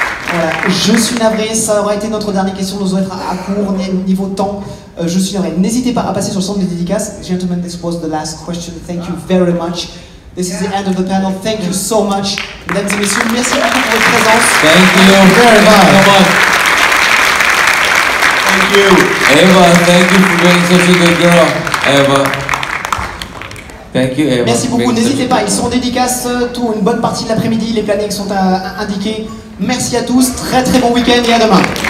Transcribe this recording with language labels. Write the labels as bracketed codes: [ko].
[fr] Voilà, je suis navré, ça aura été notre dernière question, nous allons être à court niveau temps. Je suis navré. N'hésitez pas à passer sur le centre de dédicace. [en] Gentlemen, this was the last question. Thank you very much. This is the end of the panel. Thank you so much. [fr] Mesdames et messieurs, merci beaucoup pour votre présence. [en] Thank you very much. Thank you. Eva, thank you for being such a good girl. Eva. Thank you, Eva. [fr] Merci beaucoup, n'hésitez pas, ils sont en dédicace une bonne partie de l'après-midi, les plannings sont indiqués. Merci à tous, très très bon week-end et à demain.